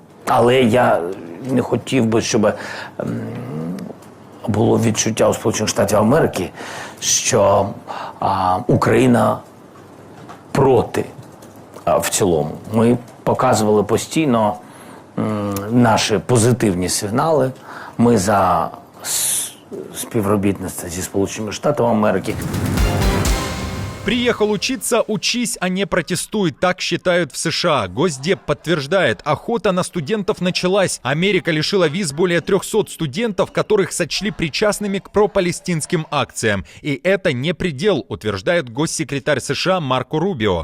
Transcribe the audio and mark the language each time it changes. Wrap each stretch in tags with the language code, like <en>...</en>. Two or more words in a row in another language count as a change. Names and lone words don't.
<uk>Але я не хотів би, щоб було відчуття у Сполучених Штатів Америки, що Україна проти в цілому. Ми показували постійно наші позитивні сигнали. Ми за співробітництво зі Сполученими Штатами Америки.</uk> <ru>Приехал учиться, учись, а не протестуй, так считают в США. Госдеп подтверждает, охота на студентов началась. Америка лишила виз более 300 студентов, которых сочли причастными к пропалестинским акциям. И это не предел, утверждает госсекретарь США Марко Рубио.</ru>